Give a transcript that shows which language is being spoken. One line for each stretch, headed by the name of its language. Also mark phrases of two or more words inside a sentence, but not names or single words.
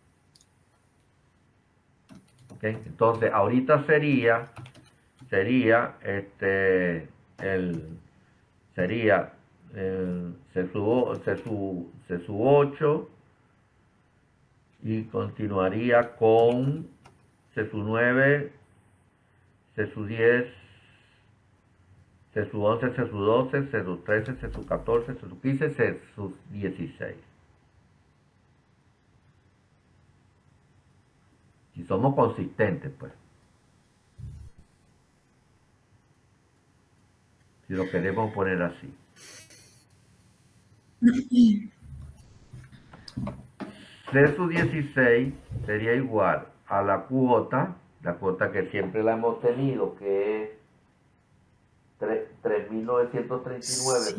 Spanish: ¿Ok? Entonces ahorita sería, sería C sub 8 y continuaría con C sub 9, C sub 10, C sub 11, C sub 12, C sub 13, C sub 14, C sub 15, C sub 16. Si somos consistentes, pues, si lo queremos poner así. C sub 16 sería igual a la cuota que siempre la hemos tenido, que es 3.939